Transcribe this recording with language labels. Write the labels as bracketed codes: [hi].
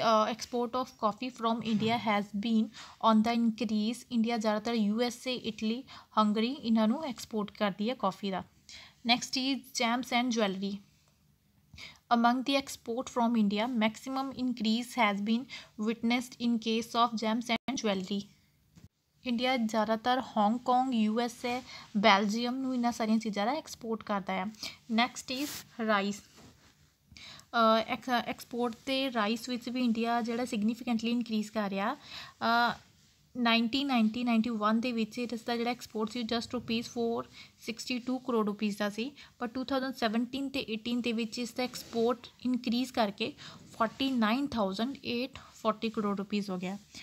[en] Export of coffee from India has been on the increase. [pa] India ਜ਼ਿਆਦਾਤਰ USA, Italy, Hungary ਇਹਨਾਂ ਨੂੰ export ਕਰਦੀ ਹੈ coffee ਦਾ। [en] Next is gems and jewellery. Among the export from India, maximum increase has been witnessed in case of gems and jewelry. [pa] India ਜ਼ਿਆਦਾਤਰ Hong Kong, USA, Belgium ਨੂੰ ਇਹਨਾਂ ਸਾਰੀਆਂ ਚੀਜ਼ਾਂ ਦਾ export ਕਰਦਾ ਹੈ। [en] Next is rice. [pa] ਐਕਸਪੋਰਟ ਅਤੇ rice ਵਿੱਚ ਵੀ India ਜਿਹੜਾ ਸਿਗਨੀਫੀਕੈਂਟਲੀ ਇਨਕਰੀਜ਼ ਕਰ ਰਿਹਾ। 1991 ਦੇ ਵਿੱਚ ਇਸ ਦਾ ਜਿਹੜਾ ਐਕਸਪੋਰਟ ਸੀ ਜਸਟ ₹462 ਕਰੋੜ ਰੁਪੀਜ਼ ਦਾ ਸੀ, ਪਰ 2017 ਅਤੇ 18 ਦੇ ਵਿੱਚ ਇਸ ਦਾ ਐਕਸਪੋਰਟ ਇਨਕਰੀਜ਼ ਕਰਕੇ 49,840 ਕਰੋੜ ਰੁਪੀਜ਼ ਹੋ ਗਿਆ।